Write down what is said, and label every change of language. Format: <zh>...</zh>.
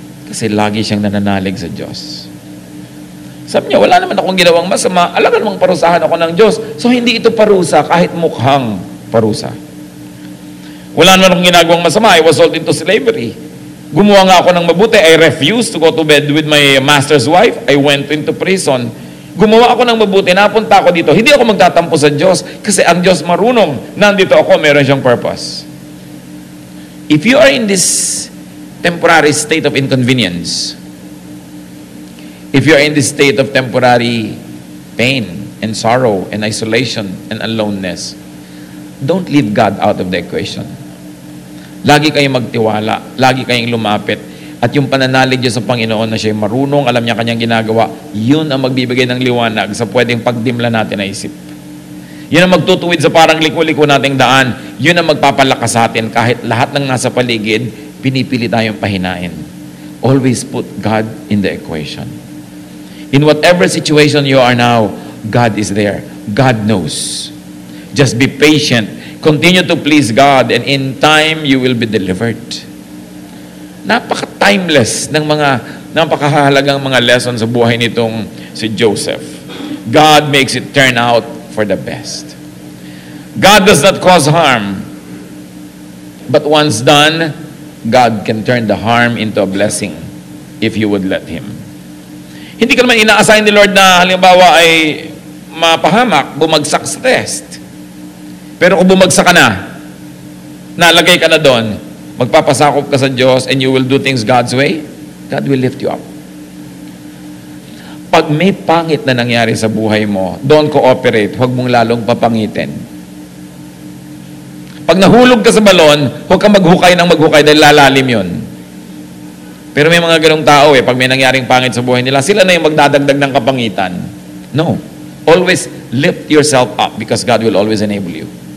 <tl>Kasi lagi siyang nananalig sa Diyos. Sabi niya, wala naman akong ginawang masama. Alam namang parusahan ako ng Diyos. So, hindi ito parusa kahit mukhang parusa. Wala naman akong ginagawang masama.</tl> <en>I was sold into slavery.</en> <tl>Gumawa nga ako ng mabuti.</tl> <en>I refused to go to bed with my master's wife. I went into prison.</en> <tl>Gumawa ako ng mabuti. Napunta ako dito. Hindi ako magtatampo sa Diyos kasi ang Diyos marunong. Nandito ako, meron siyang purpose.</tl> <en>If you are in this temporary state of inconvenience, if you are in this state of temporary pain and sorrow and isolation and aloneness, don't leave God out of the equation.</en> <tl>Lagi kayong magtiwala, lagi kayong lumapit, at yung pananalig niyo sa Panginoon na siya marunong, alam niya kanyang ginagawa, yun ang magbibigay ng liwanag sa pwedeng pagdimla natin na isip. Yun ang magtutuwid sa parang liko-liko nating daan. Yun ang magpapalakas sa atin kahit lahat ng nasa paligid, pinipili tayong pahinain.</tl> <en>Always put God in the equation. In whatever situation you are now, God is there. God knows. Just be patient. Continue to please God, and in time, you will be delivered.</en> <tl>Napaka-timeless ng mga napakahalagang mga lessons sa buhay nitong si Joseph.</tl> <en>God makes it turn out for the best. God does not cause harm, but once done, God can turn the harm into a blessing if you would let Him.</en> <tl>Hindi ka naman ina-assign ni Lord na halimbawa ay mapahamak, bumagsak sa test. Pero kung bumagsak ka na, nalagay ka na doon, magpapasakop ka sa Diyos</tl> <en>and you will do things God's way, God will lift you up.</en> <tl>Pag may pangit na nangyari sa buhay mo,</tl> <en>don't cooperate,</en> <tl>huwag mong lalong papangitin. Pag nahulog ka sa balon, huwag kang maghukay ng maghukay dahil lalalim yun. Pero may mga ganong tao pag may nangyaring pangit sa buhay nila, sila na yung magdadagdag ng kapangitan.</tl> <en>No. Always lift yourself up because God will always enable you.</en>